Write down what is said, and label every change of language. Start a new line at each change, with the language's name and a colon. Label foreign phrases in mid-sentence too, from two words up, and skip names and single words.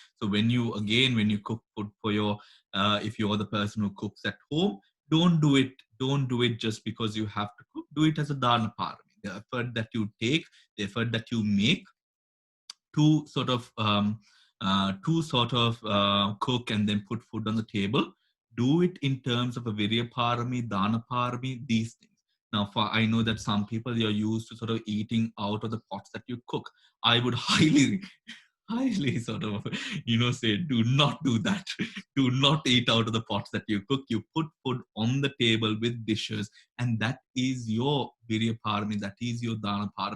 English: So when you cook food for your if you're the person who cooks at home, don't do it just because you have to cook. Do it as a
Pali: dana parami.
English: The effort that you take, the effort that you make to sort of cook and then put food on the table, do it in terms of a
Pali: virya parami, dana parami,
English: these things. Now, I know that some people, you're used to sort of eating out of the pots that you cook. I would highly sort of, say, do not do that. Do not eat out of the pots that you cook. You put food on the table with dishes, and that is your
Pali: virya parami,
English: that is your
Pali: dana parami.